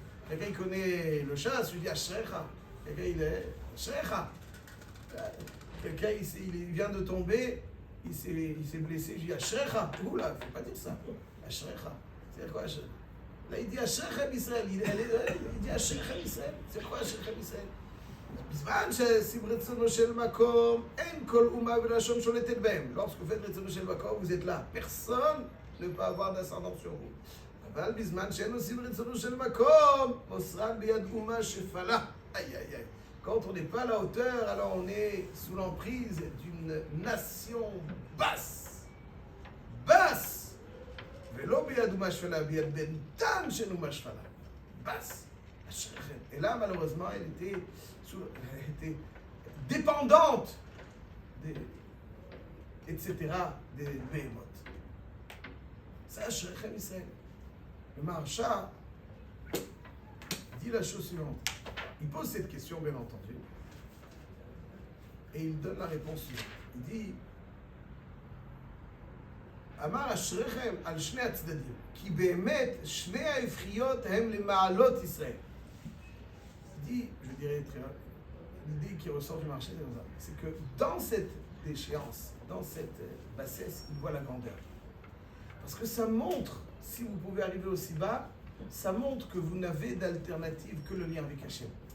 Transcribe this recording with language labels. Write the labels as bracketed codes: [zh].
[fr] Quelqu'un qui connaît le chasse, je lui dis Ashrecha. Quelqu'un il est Ashrecha. Quelqu'un il vient de tomber, il s'est blessé, je dis Ashrecha. Oula, il ne faut pas dire ça. Ashrecha. C'est quoi Ashrecha? Là, il dit Ashrechem Israël. Il dit Ashrechem Israël. C'est quoi Ashrechem Israël? [he] בזמן שעושים רצונו של מקום, אין כל אומה ולשון שולטת בהם. [fr] Lorsque vous faites [he] רצונו של מקום, [fr] vous êtes là. Personne ne peut avoir d'ascendant sur vous. [he] אבל בזמן שאין עושים רצונו של מקום, מוסרן ביד אומה שפלה. [fr] Aïe, aïe, aïe. Quand on n'est pas à la hauteur, alors on est sous l'emprise d'une nation basse. Basse. [he] ולא ביד אומה שפלה, ביד בן דן של אומה שפלה. [fr] basse. Et là, malheureusement, elle était dépendante, etc., des Behemoth. Ça, Ashrechem Israël. Le Maharsha dit la chose suivante. Il pose cette question, bien entendu, et il donne la réponse suivante. Il dit [he] אמר אשריכם על שני הצדדים, כי באמת שני ההפכיות הם למעלות ישראל. [fr] Il dit, je dirais très bien, l'idée qui ressort du marché, c'est que dans cette déchéance, dans cette bassesse, il voit la grandeur. Parce que ça montre, si vous pouvez arriver aussi bas, ça montre que vous n'avez d'alternative que le lien avec Hachem.